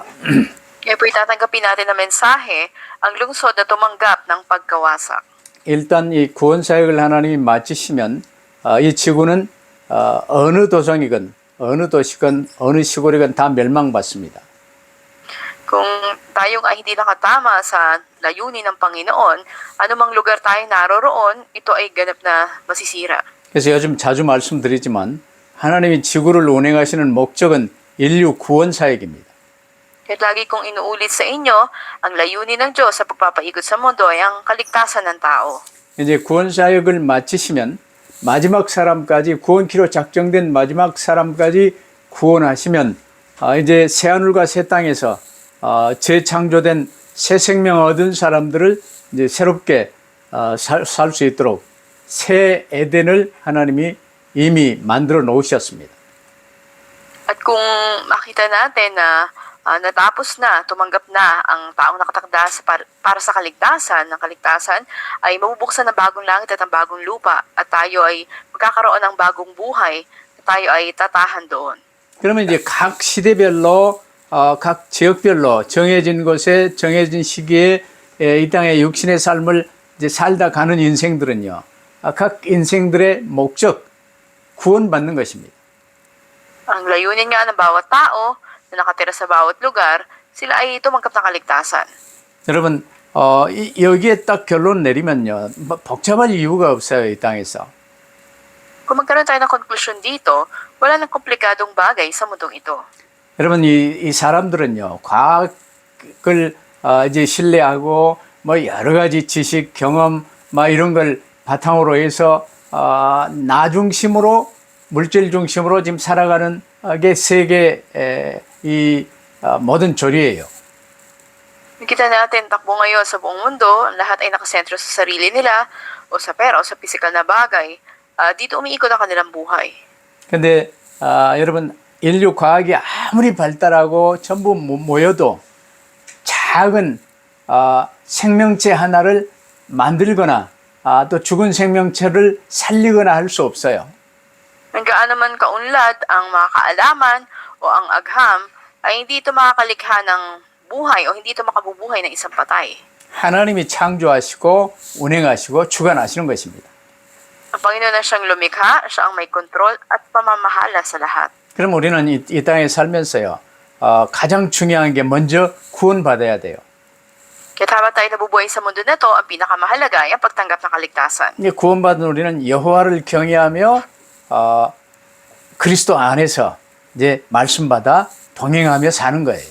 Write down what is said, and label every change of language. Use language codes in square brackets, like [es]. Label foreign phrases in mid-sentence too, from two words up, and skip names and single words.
[tl] Kaya po itatanggapin natin na mensahe, ang lungsod na tumanggap ng pagkawasak. [ko] 일단 이 구원 사역을 하나님이 마치시면 이 지구는 어느 도성이건 어느 도시건 어느 시골이건 다 멸망받습니다. [tl] Kung tayo nga hindi nakatama sa layunin ng Panginoon, anumang lugar tayo naroroon, ito ay ganap na masisira. [ko] 그래서 요즘 자주 말씀드리지만 하나님이 지구를 운행하시는 목적은 인류 구원 사역입니다. [tl] Kaya lagi kong inuulit sa inyo, ang layunin ng Diyos sa pagpapaikot sa mundo ay ang kaligtasan ng tao. [ko] 이제 구원 사역을 마치시면 마지막 사람까지 구원키로 작정된 마지막 사람까지 구원하시면 이제 새하늘과 새 땅에서 재창조된 새 생명 얻은 사람들을 이제 새롭게 살 수 있도록 새 에덴을 하나님이 이미 만들어 놓으셨습니다. [tl] At kung makita natin na natapos na, tumanggap na ang taong nakatakda para sa kaligtasan, ng kaligtasan ay mabubuksan ng bagong langit at ang bagong lupa at tayo ay magkakaroon ng bagong buhay at tayo ay tatahan doon. [ko] 그러면 이제 각 시대별로 각 지역별로 정해진 곳에 정해진 시기에 이 땅의 육신의 삶을 이제 살다 가는 인생들은요. 각 인생들의 목적 구원받는 것입니다. [tl] Ang layunin nga ng bawat tao na nakatira sa bawat lugar, sila ay tumanggap ng kaligtasan. [ko] 여러분 여기에 딱 결론 내리면요. 복잡할 이유가 없어요. 이 땅에서. [tl] Kung magkaroon tayo ng konklusyon dito, wala nang komplikadong bagay sa mundong ito. [ko] 여러분 이 사람들은요. 과학을 이제 신뢰하고 뭐 여러 가지 지식, 경험 막 이런 걸 바탕으로 해서 나 중심으로 물질 중심으로 지금 살아가는 게 세계 이 모든 조리예요. [tl] Nakita natin takbo ngayon sa buong mundo, lahat ay nakasentro sa sarili nila o sa pera o sa physical na bagay. Dito umiikot ang kanilang buhay. [ko] 근데 여러분 인류 과학이 아무리 발달하고 전부 모여도 작은 생명체 하나를 만들거나 또 죽은 생명체를 살리거나 할 수 없어요. [tl] Ang gaano man kaunlad ang mga kaalaman o ang agham, ay hindi ito makakalikha ng buhay o hindi ito makabubuhay ng isang patay. [ko] 하나님이 창조하시고 운행하시고 주관하시는 것입니다. [tl] Ang Panginoon na siyang lumikha, siya ang may kontrol at pamamahala sa lahat. [ko] 그럼 우리는 이 땅에 살면서요, 가장 중요한 게 먼저 구원받아야 돼요. [tl] Kaya habang tayo nabubuhay sa mundo na to, ang pinakamahalaga ay ang pagtanggap ng kaligtasan. [ko] 이제 구원받은 우리는 여호와를 경외하며 그리스도 안에서 이제 말씀받아 동행하며 사는 거예요.